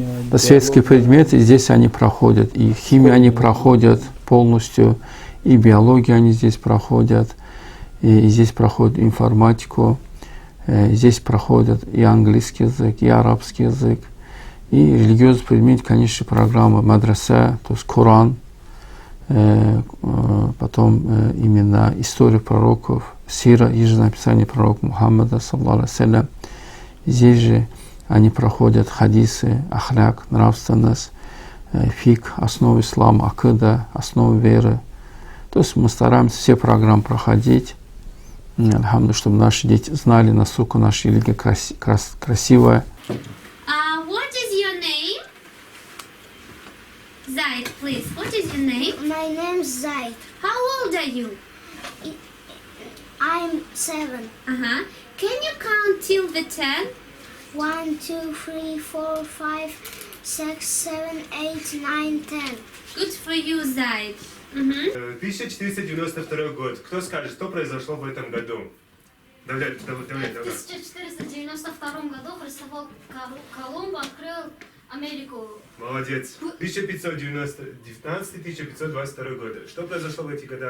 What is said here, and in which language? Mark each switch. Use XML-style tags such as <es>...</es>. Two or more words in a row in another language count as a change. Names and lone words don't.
<ru>Да, светские предметы, здесь они проходят, и химию они проходят полностью, и биологию они здесь проходят, и здесь проходят информатику, здесь проходят и английский язык, и арабский язык, и религиозный предмет, конечно, программа мадраса, то есть Коран, потом именно история пророков, сира, еженаписание пророка Мухаммада,</ru> <ar>صلى الله عليه وسلم.</ar> <ru>Здесь же они проходят хадисы, ахляк, нравственность, фик, основы ислама, акида, основы веры. То есть мы стараемся все программы проходить, альхамдулилля, чтобы наши дети знали, насколько наша религия красивая.</ru> <en>What is your name? Zaid, please. What is your name? My name's Zaid. How old are you? I'm 7. Uh-huh. Can you count till the 10? 1, 2, 3, 4, 5, 6, 7, 8, 9, 10. Good for you, Zaid.</en> <ru>1492 год. Кто скажет, что произошло в этом году? Давай. В 1492 году Христофор Колумб открыл Америку. Молодец. 1519-1522 годы. Что произошло в эти года?</ru>